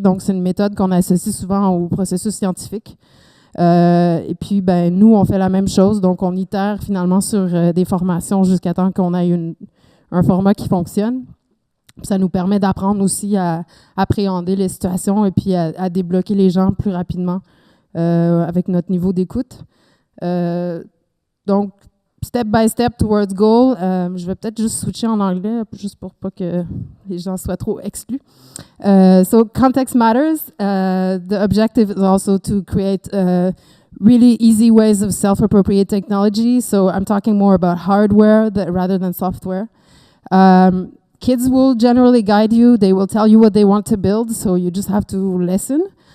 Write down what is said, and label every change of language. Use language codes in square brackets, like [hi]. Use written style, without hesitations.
[fr] Donc c'est une méthode qu'on associe souvent au processus scientifique. Et puis ben, nous, on fait la même chose, donc on itère finalement sur des formations jusqu'à temps qu'on ait un format qui fonctionne. Ça nous permet d'apprendre aussi à appréhender les situations et puis à débloquer les gens plus rapidement avec notre niveau d'écoute. [en] Donc, step by step towards goal. [fr] Je vais peut-être juste switcher en anglais, juste pour pas que les gens soient trop exclus. [en] So, context matters. The objective is also to create really easy ways of self-appropriate technology. So, I'm talking more about hardware rather than software. Kids will generally guide you. They will tell you what they want to build, so you just have to listen.